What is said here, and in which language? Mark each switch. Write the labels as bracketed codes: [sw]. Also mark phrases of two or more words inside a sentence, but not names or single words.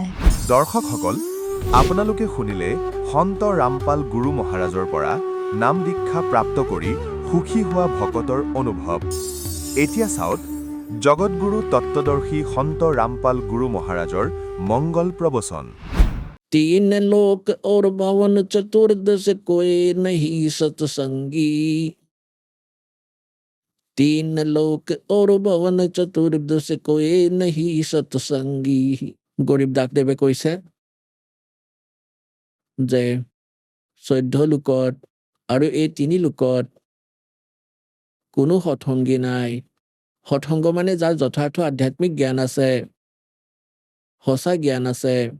[as] দৰ্শকসকল, আপোনালোকে শুনিলে সন্ত ৰামপাল গুৰু মহাৰাজৰ পৰা নাম দীক্ষা প্ৰাপ্ত কৰি সুখী হোৱা ভকতৰ অনুভৱ। এতিয়া চাওক জগতগুৰু তত্ত্বদৰ্শী সন্ত ৰামপাল গুৰু মহাৰাজৰ মংগল প্ৰবচন। [hi] तीन लोक और भवन चतुर्दश कोई नहीं सत्संगी। तीन लोक और भवन चतुर्दश कोई नहीं सत्संगी। [as] গৰীব দাসদেৱে কৈছে যে 14 লোকত আৰু এই 3 লোকত কোনো সৎসংগী নাই। সৎসংগ মানে যাৰ যথাৰ্থ আধ্যাত্মিক জ্ঞান আছে, সঁচা জ্ঞান আছে।